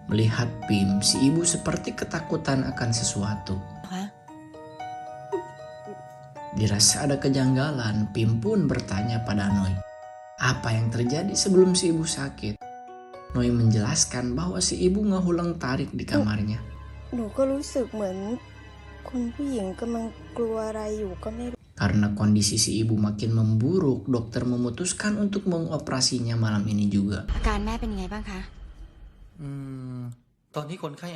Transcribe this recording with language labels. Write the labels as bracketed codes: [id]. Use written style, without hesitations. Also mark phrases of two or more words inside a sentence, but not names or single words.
[id] Melihat Pim, si ibu seperti ketakutan akan sesuatu. Dirasa ada kejanggalan, Pim pun bertanya pada Noi, apa yang terjadi sebelum si ibu sakit? Noi menjelaskan bahwa si ibu ngehulang tarik di kamarnya. [th] หนูก็รู้สึกเหมือนคุณผู้หญิงกำลังกลัวอะไรอยู่ก็ไม่รู้ [id] Karena kondisi si ibu makin memburuk, dokter memutuskan untuk mengoperasinya malam ini juga. [th] อาการแม่เป็นยังไงบ้างคะ ตอนนี้คนไข้อา